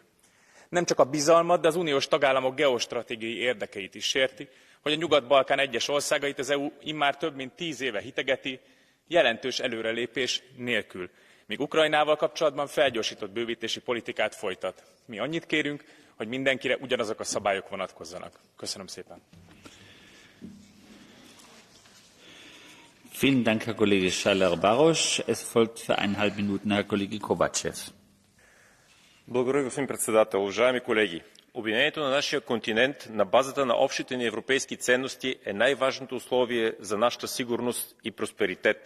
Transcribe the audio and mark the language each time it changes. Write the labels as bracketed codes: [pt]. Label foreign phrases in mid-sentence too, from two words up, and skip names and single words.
[hu] Nem csak a bizalmat, de az uniós tagállamok geostratégiai érdekeit is sérti, hogy a Nyugat-Balkán egyes országait az EU immár több mint 10 éve hitegeti, jelentős előrelépés nélkül, míg Ukrajnával kapcsolatban felgyorsított bővítési politikát folytat. Mi annyit kérünk, hogy mindenkire ugyanazok a szabályok vonatkozzanak. Köszönöm szépen. [de] Vielen Dank, Herr Kollege Schaller-Baroš. Es folgt für 1,5 Minuten Herr Kollege Kovačev. [bg] Благодаря, господин председател. Уважаеми колеги, обединението на нашия континент на базата на общите ни европейски ценности е най-важното условие за нашата сигурност и просперитет.